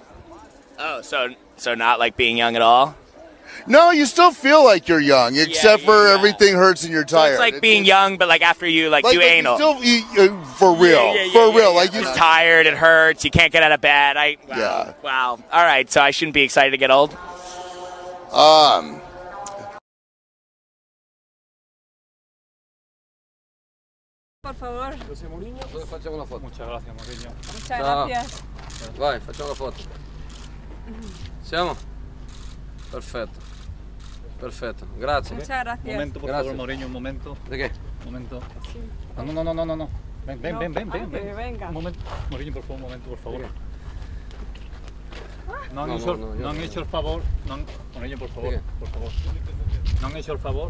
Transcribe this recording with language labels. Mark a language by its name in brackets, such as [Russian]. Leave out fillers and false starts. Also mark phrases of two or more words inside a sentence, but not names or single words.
[English] Oh, so not like being young at all? No, you still feel like you're young, except for everything hurts and you're tired. So it's like being young, but like after you do anal. For real. Like you're tired, it hurts, you can't get out of bed. Wow. All right, so I shouldn't be excited to get old? [Spanish] Por favor. [Italian] Jose Mourinho, facciamo una foto. [Spanish] Muchas gracias, Mourinho. Muchas gracias. [Italian] Vai, facciamo la foto. Siamo? Perfetto, grazie. [Spanish] Muchas gracias. Un momento, por favor, Mourinho, un momento. ¿De qué? Un momento. Sí. No. Ven. Que venga. Un momento. Mourinho, por favor, un momento, por favor. No han hecho el favor. Mourinho, por favor. No han hecho el favor.